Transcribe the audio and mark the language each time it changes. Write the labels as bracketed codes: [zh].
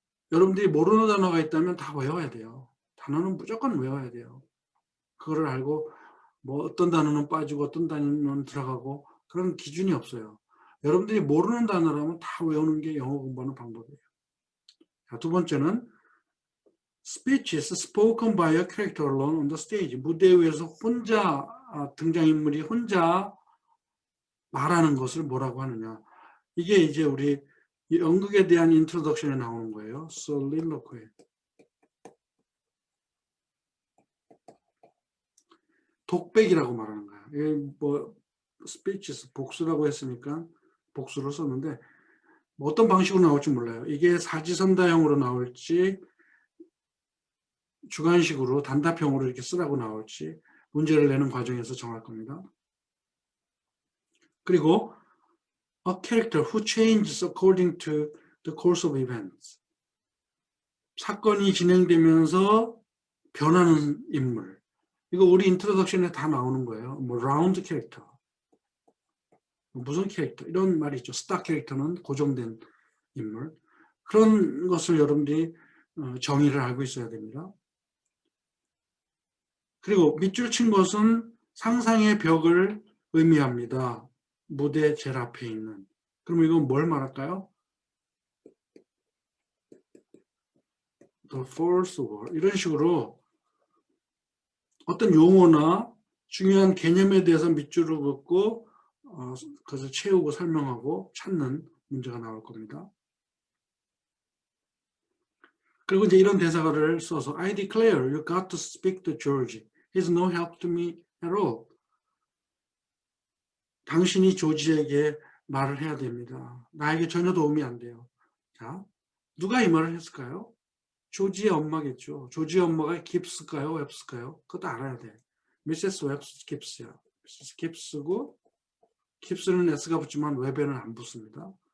[ko] 여러분들이 모르는 단어가 있다면 다 외워야 돼요. 단어는 무조건 외워야 돼요. 그거를 알고 뭐 어떤 단어는 빠지고 어떤 단어는 들어가고 그런 기준이 없어요. 여러분들이 모르는 단어라면 다 외우는 게 영어 공부하는 방법이에요. 자, 두 번째는 [en] speech is spoken by a character alone on the stage. [ko] 무대 위에서 혼자 등장인물이 혼자 말하는 것을 뭐라고 하느냐. 이게 이제 우리 연극에 대한 인트로덕션에 나오는 거예요. [en] soliloquy. [ko] 독백이라고 말하는 거야. 뭐 speeches 복수라고 했으니까 복수를 썼는데 뭐 어떤 방식으로 나올지 몰라요. 이게 사지선다형으로 나올지 주관식으로 단답형으로 이렇게 쓰라고 나올지 문제를 내는 과정에서 정할 겁니다. [en] 그리고 a character who changes according to the course of events. [ko] 사건이 진행되면서 변하는 인물. 이거 우리 인트로덕션에 다 나오는 거예요. 뭐 라운드 캐릭터. 무슨 캐릭터 이런 말이 있죠. 스타 캐릭터는 고정된 인물. 그런 것을 여러분들이 정의를 알고 있어야 됩니다. 그리고 밑줄 친 것은 상상의 벽을 의미합니다. 무대 제일 앞에 있는. 그럼 이건 뭘 말할까요? [en] The fourth wall. [ko] 이런 식으로 어떤 용어나 중요한 개념에 대해서 밑줄을 긋고 그것을 채우고 설명하고 찾는 문제가 나올 겁니다. 그리고 이제 이런 대사를 써서 [en] I declare you got to speak to George. He's no help to me at all. [ko] 당신이 조지에게 말을 해야 됩니다. 나에게 전혀 도움이 안 돼요. 자, 누가 이 말을 했을까요? 조지의 엄마겠죠. 조지의 엄마가 깁스일까요? 웹스일까요? 그것도 알아야 돼. 미세스 웹스 깁스야. 미세스 깁스고 깁스는 S가 붙지만 웹에는 안 붙습니다.